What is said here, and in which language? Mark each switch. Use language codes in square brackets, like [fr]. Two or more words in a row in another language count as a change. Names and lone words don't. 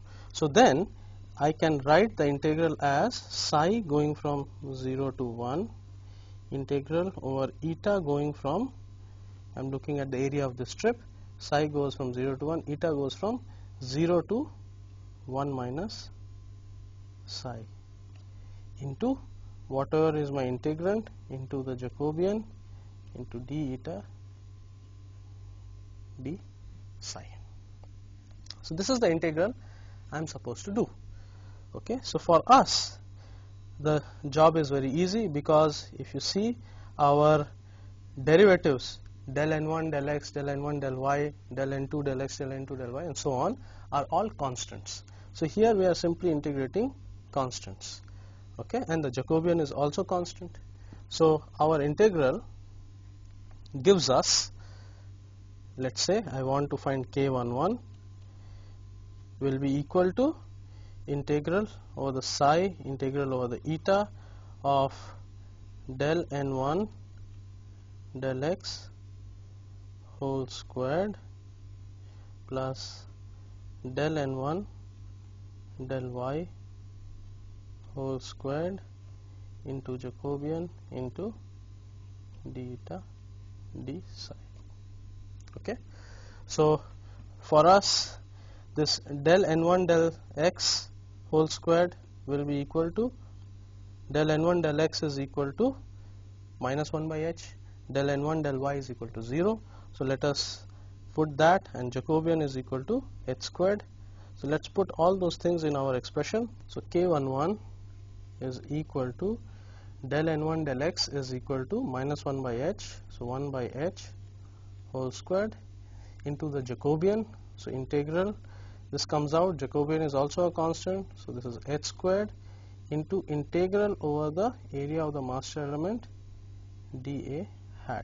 [en] So then I can write the integral as psi going from 0 to 1 integral over eta going from, I am looking at the area of the strip, psi goes from 0 to 1, eta goes from 0 to 1 minus psi into whatever is my integrand into the Jacobian into d eta d psi. So this is the integral I am supposed to do. Okay, so for us the job is very easy, because if you see our derivatives del n1 del x del n1 del y del n2 del x del n2 del y and so on are all constants. So here we are simply integrating constants, okay, and the Jacobian is also constant. So our integral gives us, let's say I want to find k11 will be equal to integral over the psi integral over the eta of del n1 del x whole squared plus del n1 del y whole squared into Jacobian into d eta d psi. Okay, so for us this del n1 del x whole squared will be equal to del n1 del x is equal to minus 1 by h, del n1 del y is equal to 0. So let us put that, and Jacobian is equal to h squared. So let's put all those things in our expression. So k11 is equal to del n1 del x is equal to minus 1 by h, so 1 by h whole squared into the Jacobian, so integral, this comes out, Jacobian is also a constant, so this is h squared into integral over the area of the master element dA hat.